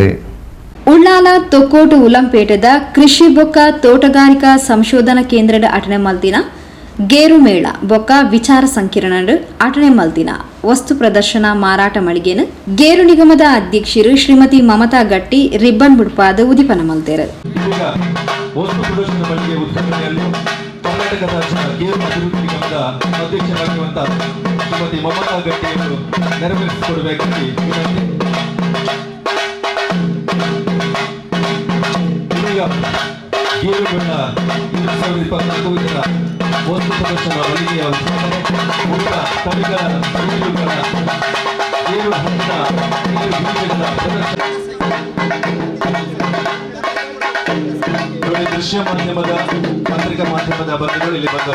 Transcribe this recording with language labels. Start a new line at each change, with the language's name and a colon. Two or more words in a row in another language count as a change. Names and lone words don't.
Tulu: ಉಳ್ಳಾಲ ತೊಕ್ಕೋಟು ಉಲಂಪೇಟೆದ ಕೃಷಿ ಬೊಕ್ಕ ತೋಟಗಾರಿಕಾ ಸಂಶೋಧನಾ ಕೇಂದ್ರಡ ಅಟನೆ ಮಲ್ತಿನ ಗೇರು ಮೇಳ ಬೊಕ್ಕ ವಿಚಾರ ಸಂಕಿರಣ ಅಟನೆ ಮಲ್ತಿನ ವಸ್ತು ಪ್ರದರ್ಶನ ಮಾರಾಟ ಮಳಿಗೆನು ಗೇರು ನಿಗಮದ ಅಧ್ಯಕ್ಷರು ಶ್ರೀಮತಿ ಮಮತಾ ಗಟ್ಟಿ ರಿಬ್ಬನ್ ಬುಡ್ಪಾದ ಉದಿಪನ ಮಲ್ತೇರು.
Kannada: ಕರ್ನಾಟಕ ರಾಜ್ಯ ಗೇರು ಅಭಿವೃದ್ಧಿ ನಿಗಮದ ಅಧ್ಯಕ್ಷರಾಗಿರುವಂತಹ ಶ್ರೀಮತಿ ಮಮತಾ ಗಟ್ಟಿಯನ್ನು ನೆರವೇರಿಸಿಕೊಡಬೇಕಾಗಿ ವಿನಂತಿ. ಈಗ ಗೇರು ಮೇಳ 2024 ಇದರ ವಸ್ತು ಪ್ರದರ್ಶನ ಮಳಿಗೆಯ ಉದ್ಘಾಟನೆ, ಉಳಿದ ತಳಿಗಳ ಸುರುಳಿಗಳ ಗೇರು ಹಣ್ಣಿನ ಗೇರು ಬೀಜಗಳ ಪ್ರದರ್ಶನ, ದೃಶ್ಯ ಮಾಧ್ಯಮದ ಪತ್ರಿಕಾ ಮಾಧ್ಯಮದ ಬಂಧುಗಳು ಇಲ್ಲಿ ಬಂದರು.